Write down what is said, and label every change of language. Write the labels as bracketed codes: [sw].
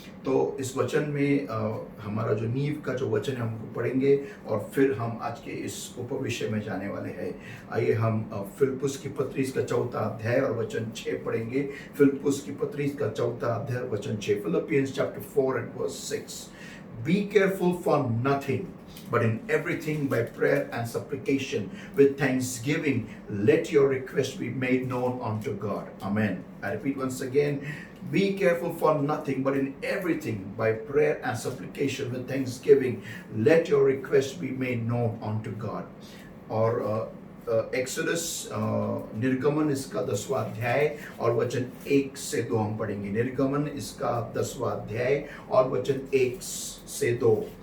[hi] तो इस वचन में हमारा जो नींव का जो वचन है हम पढ़ेंगे और फिर हम आज के इस उपविषय में जाने वाले हैं. आइए हम फिलिप्पुस की पत्री का 4 अध्याय और वचन 6 पढ़ेंगे. फिलिप्पुस की पत्री का 4 अध्याय वचन 6. [en] Philippians chapter 4 and verse 6. Be careful for nothing, but in everything by prayer and supplication with thanksgiving let your request be made known unto God. Amen. I repeat once again. Be careful for nothing, but in everything by prayer and supplication with thanksgiving let your request be made known unto God. [hi] और exodus निर्गमन इसका 10वां अध्याय और वचन 1 से 2 हम पढ़ेंगे. निर्गमन इसका 10वां अध्याय और वचन 1 से 2.